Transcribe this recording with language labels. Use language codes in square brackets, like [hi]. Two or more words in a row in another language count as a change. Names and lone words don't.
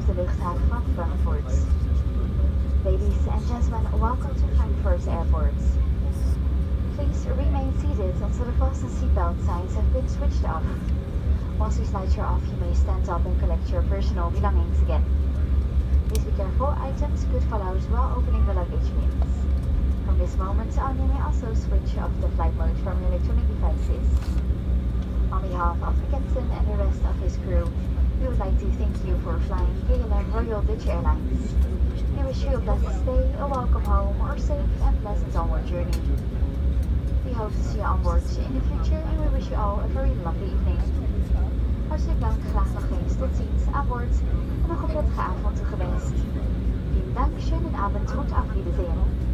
[nl] luchthaven van Frankfurt. [en] Ladies and gentlemen, welcome to Frankfurt Airport. Please remain seated until the fasten seatbelt signs have been switched off. Once these lights are off, you may stand up and collect your personal belongings again. Please be careful, items could fall out while opening the luggage bins. From this moment on, you may also switch off the flight mode from your electronic devices. On behalf of the captain and the rest of his crew, we would like to thank you for flying KLM Royal Dutch Airlines. We wish you a pleasant stay, a welcome home, or safe and pleasant onward journey. We hope to see you on board in the future and we wish you all a very lovely evening. [nl] Hartelijk dank, graag nog eens tot ziens aan boord en nog een prettige avond toegewenst. [de] Vielen Dank, schönen Abend und auf Wiedersehen.